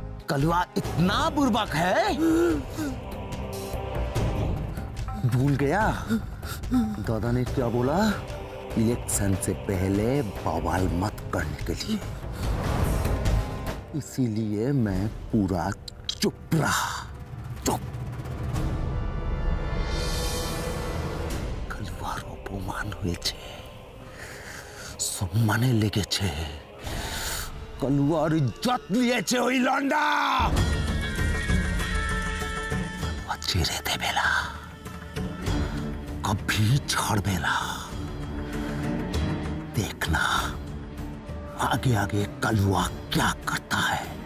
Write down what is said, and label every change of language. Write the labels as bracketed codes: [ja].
[hi] कलुआ इतना बुर्बक है, भूल गया दादा ने क्या बोला? इलेक्शन से पहले बवाल मत करने के लिए, इसीलिए मैं पूरा चुप रहा, चुप। [bn] कलुआर अपमान হয়েছে, সম্মানে লেগেছে, कलुआर इज्जत নিয়েছে ওই লন্ডা। ছেড়ে দেবে না, [hi] कभी [bn] ছাড়বে না। [hi] देखना आगे आगे कलुआ क्या करता है।